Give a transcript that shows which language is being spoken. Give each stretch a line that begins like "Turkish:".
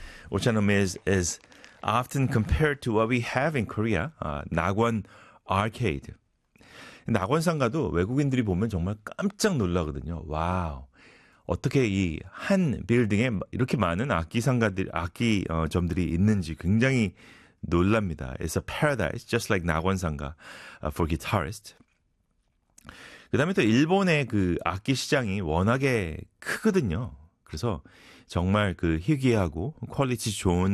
English: Ochanomizu is often compared to what we have in Korea, 낙원 아케이드.
Korean: 낙원상가도 외국인들이 보면 정말 깜짝 놀라거든요. 와우, 어떻게 이 한 빌딩에 이렇게 많은 악기점들이 있는지 굉장히 놀랍니다.
English: It's a paradise, just like 낙원상가 for guitarists.
Korean: 그 다음에 또 일본의 그 악기 시장이 워낙에 크거든요. 그래서 정말 그 희귀하고 퀄리티 좋은